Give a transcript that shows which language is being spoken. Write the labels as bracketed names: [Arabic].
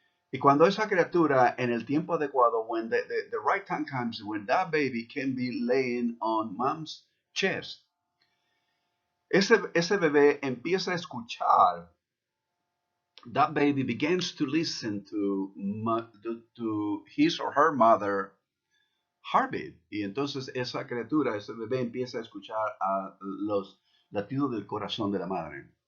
[Spanish] Y cuando esa criatura, en el tiempo adecuado, [English] when the right time comes, when that baby can be laying on mom's chest, [Spanish] ese bebé empieza a escuchar. [English] That baby begins to listen to his or her mother heartbeat. [Spanish] Y entonces esa criatura, ese bebé, empieza a escuchar a los latidos del corazón de la madre.